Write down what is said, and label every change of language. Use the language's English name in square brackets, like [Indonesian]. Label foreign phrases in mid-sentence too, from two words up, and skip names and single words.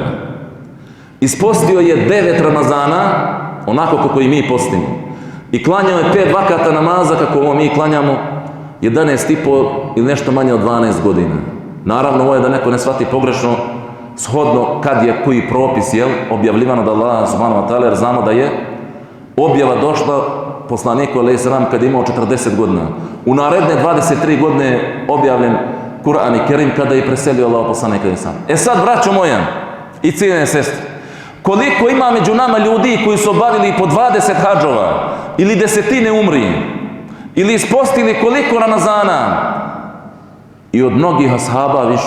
[Bosnian] Ispostio je 9 Ramazana, onako kako i mi postimo. I klanjao je 5 vakata namaza, kako ovo mi klanjamo, 11,5 ili nešto manje od 12 godina. Naravno, ovo je da neko ne shvati pogrešno, shodno kad je koji propis, objavljivan od Allaha [Arabic] سبحانه وتعالى, [Bosnian] jer znamo da je objava došla poslaniku [Arabic] عليه السلام [Bosnian] kad je imao 40 godina. U naredne 23 godine je objavljen Kur'an i Kerim kada je preselio Allahov poslanik [Arabic] عليه السلام. [Bosnian] Sad, braćo moja i cijenjene sestre, koliko ima među nama ljudi koji su obavili po 20 hadžova ili desetine umri ili ispostili koliko Ramazana i od mnogih ashaba više.